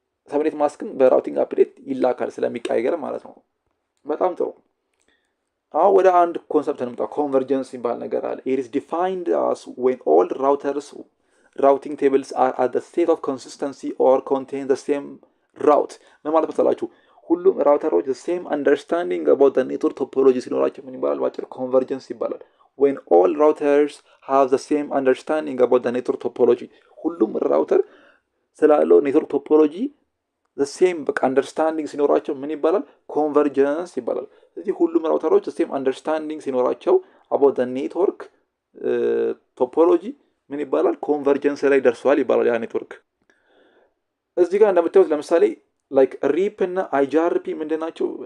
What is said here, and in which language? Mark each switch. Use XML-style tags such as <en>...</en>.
<am>ሰብኔት ማስክም በራውቲንግ አፕዴት ይላካል ስለሚቀየር ማለት ነው። በጣም ጥሩ። አሁን ወደ አንድ ኮንሰፕት እንምጣ። ኮንቨርጀንስ የሚባል ነገር አለ።</am> <en>it is defined as when all routers routing tables are at the state of consistency or contain the same route።</en> <am>ምን ማለት መሰላችሁ? ሁሉም ራውተሮች</am> <en>the same understanding about the network topology</en> <am>ሲኖራቸው ምን ይባላል? ባጭሩ ኮንቨርጀንስ ይባላል።</am> <en>when all routers have the same understanding about the network topology</en> <am>ሁሉም ራውተር ስላለው ኔትወርክ ቶፖሎጂ the same በቃ አንደርስታንዲንግ ሲኖራቸው ምን ይባላል? ኮንቨርጀንስ ይባላል። ስለዚህ ሁሉም ራውተሮች the same አንደርስታንዲንግ ሲኖራቸው</am> <en>about the network</en> <am>ቶፖሎጂ ምን ይባላል? ኮንቨርጀንስ ላይ ደርሷል ይባላል ያ ኔትወርክ። እዚህ ጋር እንደምታዩት ለምሳሌ ላይክ ሪፕ እና አይጂአርፒ ምንድን ናቸው?</am>